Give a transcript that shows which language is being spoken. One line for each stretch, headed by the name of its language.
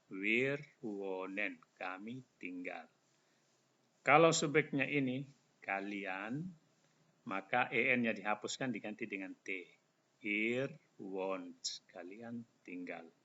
German: Wir wohnen,
Indonesian: kami tinggal. Kalau subjeknya ini kalian, maka en-nya dihapuskan diganti dengan t.
German: Ihr wohnt,
Indonesian: kalian tinggal.